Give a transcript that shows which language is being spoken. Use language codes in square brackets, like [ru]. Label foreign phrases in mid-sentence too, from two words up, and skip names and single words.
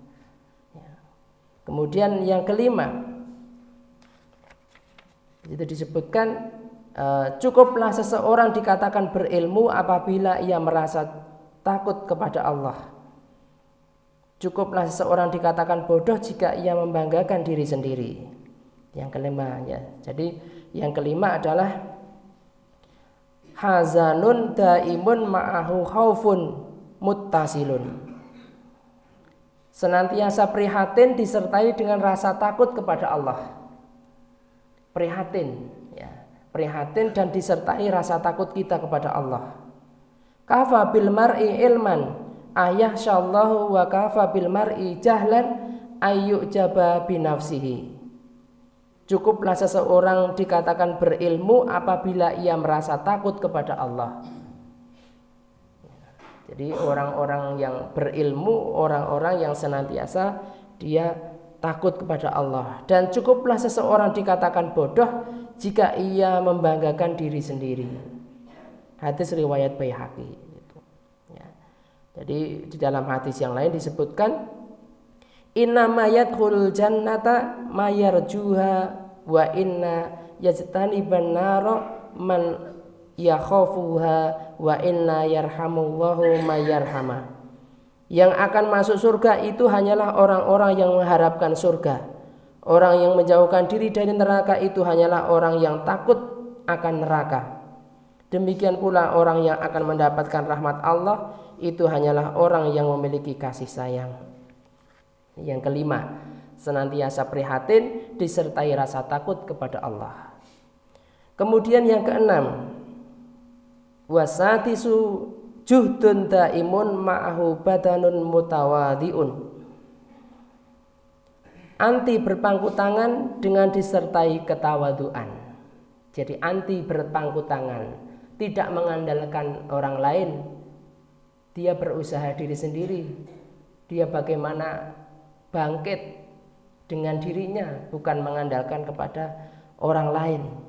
[id] Kemudian yang kelima, itu disebutkan cukuplah seseorang dikatakan berilmu apabila ia merasa takut kepada Allah. Cukuplah seseorang dikatakan bodoh jika ia membanggakan diri sendiri. Yang kelima ya. Jadi yang kelima adalah [ar] حزن دائم معه خوف متصل. [id] Senantiasa prihatin disertai dengan rasa takut kepada Allah. Prihatin ya. Prihatin dan disertai rasa takut kita kepada Allah. [ar] كفى بالمرء علما أن يخشى الله وكفى بالمرء جهلا أن يعجب بنفسه. [id] Cukuplah seseorang dikatakan berilmu apabila ia merasa takut kepada Allah. Jadi orang-orang yang berilmu, orang-orang yang senantiasa dia takut kepada Allah. Dan cukuplah seseorang dikatakan bodoh jika ia membanggakan diri sendiri. Hadis riwayat Baihaqi. Ya. Jadi di dalam hadis yang lain disebutkan [ar] إنما يدخل الجنة من يرجوها وإنما يجتنب النار من يخافها وإنما يرحم الله من يرحم. [id] Yang akan masuk surga itu hanyalah orang-orang yang mengharapkan surga. Orang yang menjauhkan diri dari neraka itu hanyalah orang yang takut akan neraka. Demikian pula orang yang akan mendapatkan rahmat Allah itu hanyalah orang yang memiliki kasih sayang. Yang kelima, senantiasa prihatin disertai rasa takut kepada Allah. Kemudian yang keenam, [ar] والسادس جهد دائم معه بدن متواضع. [id] Anti berpangku tangan dengan disertai ketawaduan. Jadi anti berpangku tangan, tidak mengandalkan orang lain. Dia berusaha diri sendiri. Dia bagaimana bangkit dengan dirinya, bukan mengandalkan kepada orang lain.